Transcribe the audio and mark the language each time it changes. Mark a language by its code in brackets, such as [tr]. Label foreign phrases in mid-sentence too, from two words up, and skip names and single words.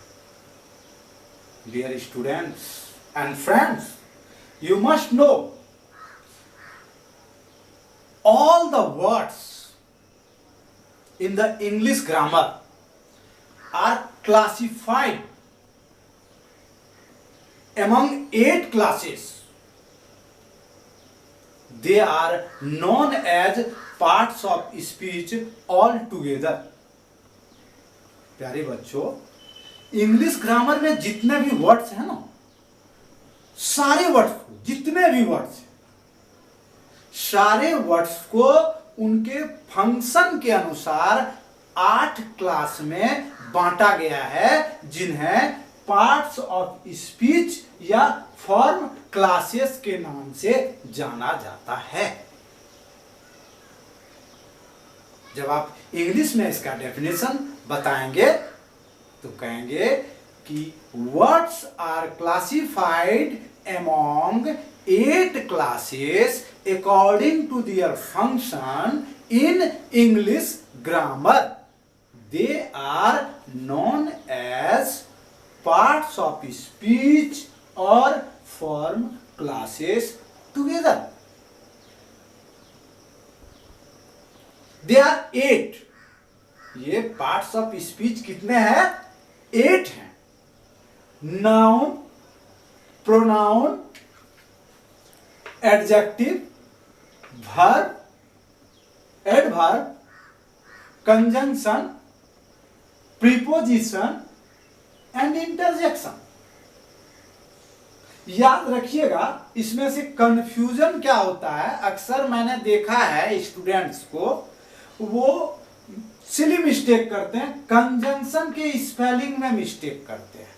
[en] Dear students and friends, you must know all the words in the English grammar are classified among 8 classes. They are known as parts of speech altogether. [hi] प्यारे बच्चों, [en] English grammar [hi] में जितने भी वर्ड्स हैं ना, सारे वर्ड्स को, जितने भी वर्ड्स हैं, सारे वर्ड्स को उनके फंक्शन के अनुसार 8 क्लास में बांटा गया है, जिन्हें [en] parts of speech [hi] या [en] form classes [hi] के नाम से जाना जाता है. जब आप इंग्लिश में इसका डेफिनेशन बताएंगे तो कहेंगे कि [en] words are classified among 8 classes according to their function in English grammar. They are known as parts of speech or form classes together. They are 8. [hi] ये [en] parts of speech [hi] कितने हैं? 8 हैं. [en] Noun, pronoun, adjective, verb, adverb, conjunction, preposition and interjection. [hi] याद रखिएगा, इसमें से कंफ्यूजन क्या होता है, अक्सर मैंने देखा है स्टूडेंट्स को, वो [en] silly mistake [hi] करते हैं, कंजंक्शन के स्पेलिंग में मिस्टेक करते हैं.